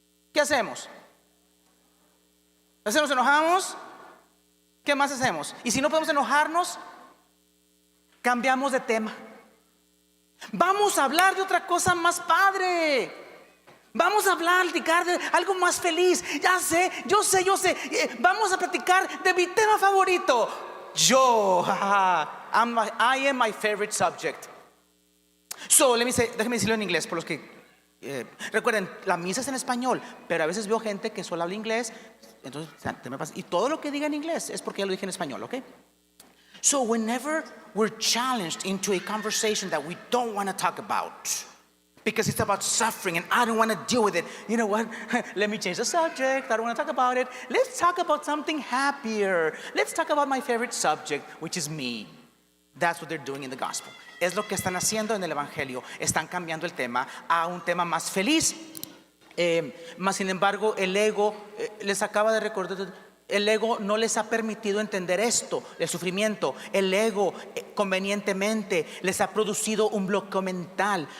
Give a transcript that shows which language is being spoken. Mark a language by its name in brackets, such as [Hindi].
[Spanish] ¿Qué hacemos? ¿Nos enojamos? ¿Qué más hacemos? Y si no podemos enojarnos, cambiamos de tema. Vamos a hablar de otra cosa más padre. Vamos a platicar de algo más feliz. Ya sé, yo sé. Vamos a platicar de mi tema favorito. [English] I am my favorite subject. [Spanish] So, déjeme decirlo en inglés por los que recuerden, la misa es en español, pero a veces veo gente que solo habla inglés. Entonces, y todo lo que diga en inglés es porque ya lo dije en español, ¿ok? [English] So whenever we're challenged into a conversation that we don't want to talk about, because it's about suffering and I don't want to deal with it, you know what? Let me change the subject. I don't want to talk about it. Let's talk about something happier. Let's talk about my favorite subject, which is me. That's what they're doing in the gospel. [Spanish] Es lo que están haciendo en el evangelio. Están cambiando el tema a un tema más feliz. Mas sin embargo, el ego les acaba de recordar. El ego no les ha permitido entender esto, el sufrimiento. El ego convenientemente les ha producido un bloqueo mental.